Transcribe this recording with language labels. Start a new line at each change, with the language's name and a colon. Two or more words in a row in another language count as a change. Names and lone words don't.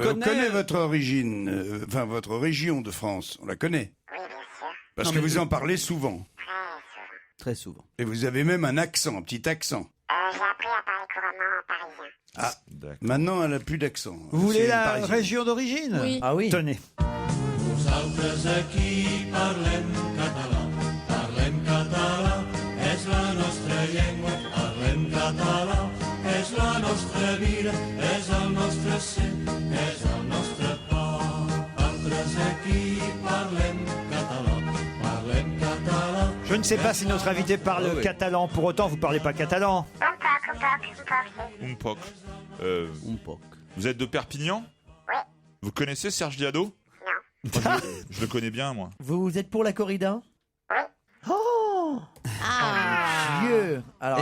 French: On connaît votre origine, enfin votre région de France, on la connaît. Oui, bien sûr. Parce que vous en parlez souvent. Très souvent. Et vous avez même un accent, un petit accent. J'ai appris à parler couramment parisien. Ah, maintenant elle n'a plus d'accent. Vous voulez C'est la parisien. région d'origine? Oui. Ah oui. Tenez.
Catalan: Nosaltres aquí parlem català, parlem català, és la nostra llengua, parlem català, és la nostra vida, és el nostre ser, és el nostre pa. Nosaltres aquí parlem català, parlem català.
French: Je ne sais pas si notre invité parle catalan, pour autant vous ne parlez pas catalan. Umpok. Vous êtes de Perpignan? Oui. Vous connaissez Serge Diado? Non. Je le connais bien, moi. Vous êtes pour la corrida? Oui. Oh! Dieu! Alors,